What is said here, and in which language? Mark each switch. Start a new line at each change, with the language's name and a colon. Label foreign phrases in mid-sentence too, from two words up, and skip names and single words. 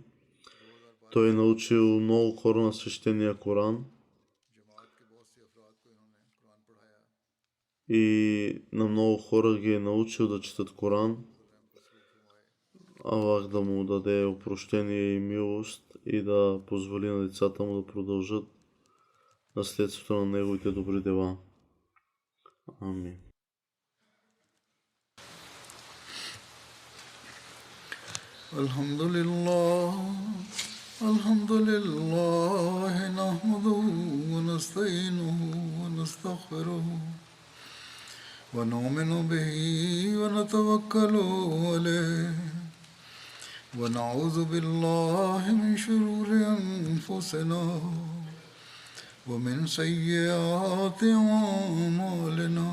Bulgarian: Той е научил много хора на свещения Коран и на много хора ги е научил да четат Коран. Аллах да му даде опрощение и милост и да позволи на децата му да продължат наследството на неговите добри дела. Амин.
Arabic: الحمد لله، نحمده ونستعينه ونستغفره ونؤمن به ونتوكل عليه ونعوذ بالله من شرور أنفسنا ومن سيئات أعمالنا.